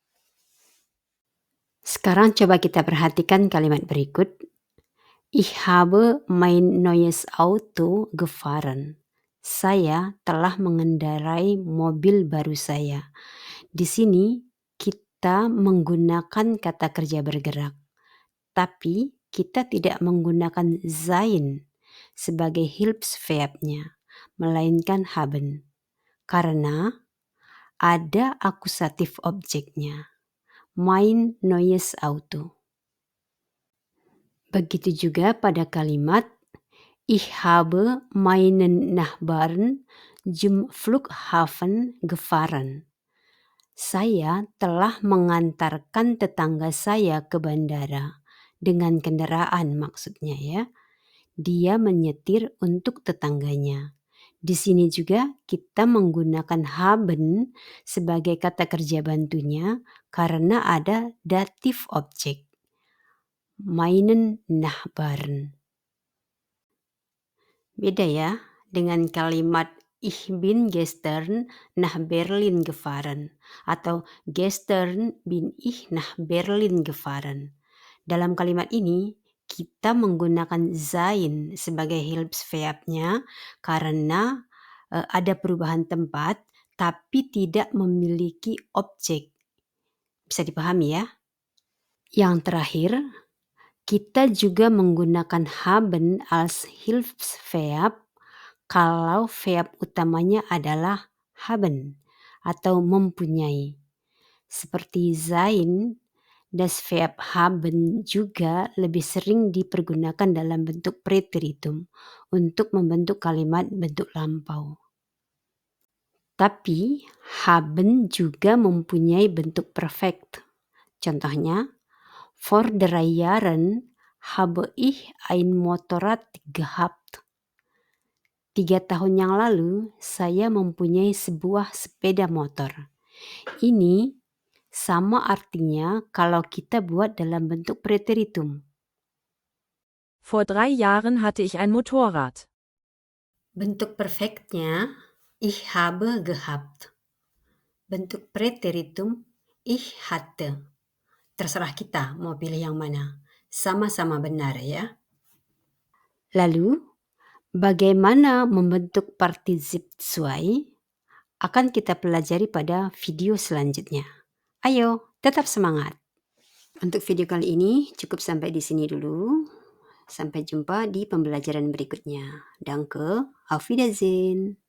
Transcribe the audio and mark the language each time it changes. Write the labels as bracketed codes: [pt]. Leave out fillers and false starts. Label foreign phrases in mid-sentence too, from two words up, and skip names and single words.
[id] Sekarang coba kita perhatikan kalimat berikut. [de] Ich habe mein neues Auto gefahren. [id] Saya telah mengendarai mobil baru saya. Di sini kita menggunakan kata kerja bergerak, tapi kita tidak menggunakan sein sebagai Hilfsverbnya, melainkan haben, karena ada akusatif objeknya, [de] mein neues Auto. [id] Begitu juga pada kalimat [de] Ich habe meinen Nachbarn zum Flughafen gefahren. [id] Saya telah mengantarkan tetangga saya ke bandara. Dengan kendaraan maksudnya ya. Dia menyetir untuk tetangganya. Di sini juga kita menggunakan haben sebagai kata kerja bantunya karena ada datif objek. [de] Meinen Nachbarn. [id] Beda ya dengan kalimat [de] Ich bin gestern nach Berlin gefahren [id] atau [de] gestern bin ich nach Berlin gefahren. [id] Dalam kalimat ini kita menggunakan sein sebagai Hilfsverbnya karena ada perubahan tempat tapi tidak memiliki objek. Bisa dipahami ya? Yang terakhir, kita juga menggunakan [de] haben als Hilfsverb [id] kalau verb utamanya adalah haben atau mempunyai. Seperti sein, [de] das Verb haben [id] juga lebih sering dipergunakan dalam bentuk preteritum untuk membentuk kalimat bentuk lampau. Tapi haben juga mempunyai bentuk perfect. Contohnya, [de] vor 3 Jahren habe ich ein Motorrad gehabt. [id] 3 tahun yang lalu, saya mempunyai sebuah sepeda motor. Ini sama artinya kalau kita buat dalam bentuk preteritum. [de] Vor 3 Jahren hatte ich ein Motorrad. [id] Bentuk perfektnya [de] ich habe gehabt. [id] Bentuk preteritum [de] ich hatte. [id] Terserah kita mau pilih yang mana. Sama-sama benar ya. Lalu, bagaimana membentuk partisip zwei akan kita pelajari pada video selanjutnya. Ayo, tetap semangat. Untuk video kali ini cukup sampai di sini dulu. Sampai jumpa di pembelajaran berikutnya. [de] Danke, auf Wiedersehen.